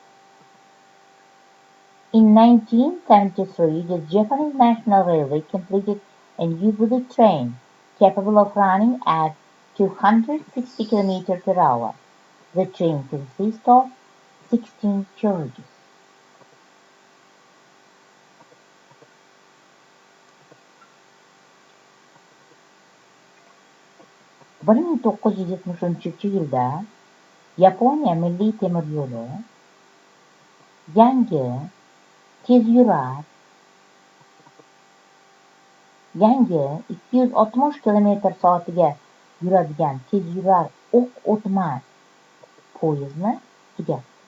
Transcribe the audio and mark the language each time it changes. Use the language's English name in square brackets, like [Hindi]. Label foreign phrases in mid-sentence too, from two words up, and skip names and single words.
[English] In 1973, the Japanese National Railway completed a new bullet train capable of running at 260 km/h. The train consists of 16 carriages. [Uzbek] 1973-yilda Yaponiya milliy temir yo'li yangi tezyurar yangi 260 km/soatga yuradigan tezyurar o'q o'tmas poyezdni tugatdi.